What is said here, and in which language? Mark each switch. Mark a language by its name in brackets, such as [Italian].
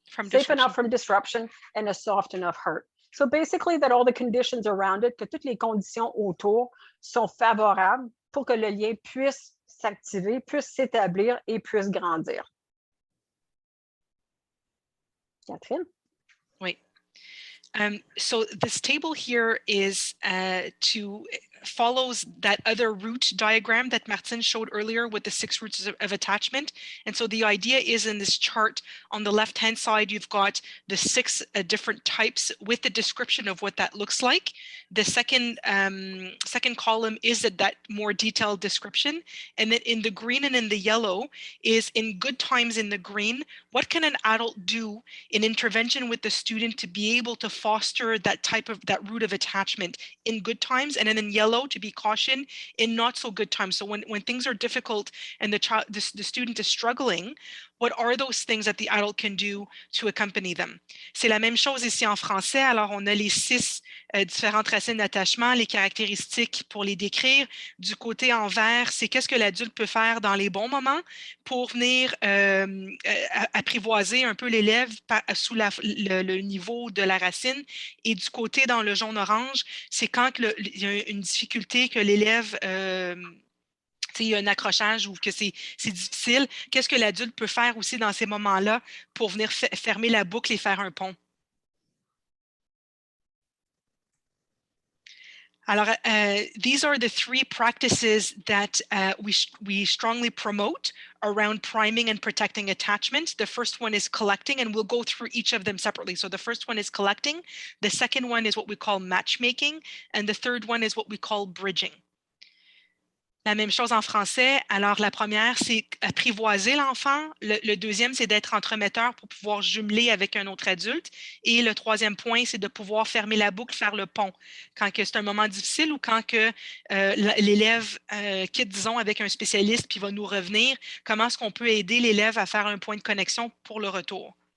[English] Safe enough from disruption, and a soft enough hurt. So basically that all the conditions around it, [French] que toutes les conditions autour sont favorables pour que le lien puisse s'activer, puisse s'établir et puisse grandir. [English] Catherine? Oui. So this table here is to follows that other root diagram that Martine showed earlier with the 6 roots of attachment. And so the idea is in this chart on the left-hand side, you've got the 6 different types with the description of what that looks like. The second column is that more detailed description. And then in the green and in the yellow is in good times in the green, what can an adult do in intervention with the student to be able to foster that root of attachment in good times, and then in yellow to be caution in not so good times. So when things are difficult and the student is struggling, what are those things that the adult can do to accompany them? [French] C'est la même chose ici en français. Alors, on a les 6 différentes racines d'attachement, les caractéristiques pour les décrire. Du côté en vert, c'est qu'est-ce que l'adulte peut faire dans les bons moments pour venir apprivoiser un peu l'élève sous le niveau de la racine. Et du côté dans le jaune-orange, c'est quand il y a une difficulté que l'élève... il y a un accrochage ou que c'est difficile, qu'est-ce que l'adulte peut faire aussi dans ces moments-là pour venir fermer la boucle et faire un pont? [English] Alors, these are the 3 practices that we strongly promote around priming and protecting attachment. The first one is collecting, and we'll go through each of them separately. So the first one is collecting. The second one is what we call matchmaking. And the third one is what we call bridging. [French] La même chose en français. Alors, la première, c'est apprivoiser l'enfant. Le deuxième, c'est d'être entremetteur pour pouvoir jumeler avec un autre adulte. Et le troisième point, c'est de pouvoir fermer la boucle, faire le pont. Quand c'est un moment difficile ou quand l'élève quitte, disons, avec un spécialiste puis va nous revenir, comment est-ce qu'on peut aider l'élève à faire un point de connexion pour le retour?